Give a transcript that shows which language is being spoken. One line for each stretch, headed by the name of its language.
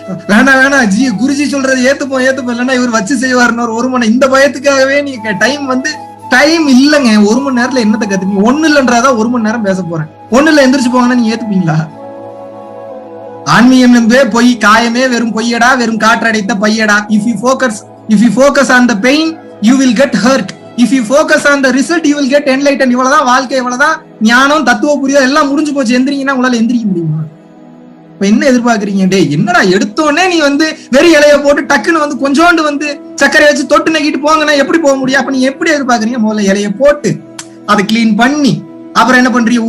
Tamil: வேணா குருஜி சொல்றது ஏத்துப்போம் இல்லைன்னா இவர் வச்சு செய்வாருன்னு ஒரு மணி இந்த பயத்துக்காகவே நீங்க டைம் இல்லைங்க. 1 மணி நேரத்துல என்னத்தை கத்துப்பீங்க? ஒண்ணு இல்லைன்றதான் 1 மணி நேரம் பேச போறேன். ஒண்ணு இல்ல எந்திரிச்சு போங்கன்னா நீங்க ஏத்துப்பீங்களா? ஆன்மீகம் என்பே பொய், காயமே வெறும் பொய்யடா, வெறும் காற்றடைத்த பையடா.
English: If you focus on the pain, you will get hurt. If you focus on the result, you will get enlightened.
Tamil: இவ்வளவுதான் வாழ்க்கை, இவ்வளவுதான் ஞானம், தத்துவ புரிதல் எல்லாம் முடிஞ்சு போச்சு. எந்திரிங்கன்னா உங்களால எந்திரிக்க முடியுமா? இப்ப என்ன எதிர்பார்க்கறீங்க? டே என்னடா எடுத்தோடனே நீ வெறி இலைய போட்டு டக்குன்னு கொஞ்சோண்டு சர்க்கரை வச்சு தொட்டு நக்கிட்டு போங்கன்னா எப்படி போக முடியும்? அப்ப நீங்க எப்படி எதிர்பார்க்கறீங்க? முதல்ல இலைய போட்டு அதை கிளீன் பண்ணி அப்புறம் என்ன பண்றீங்க?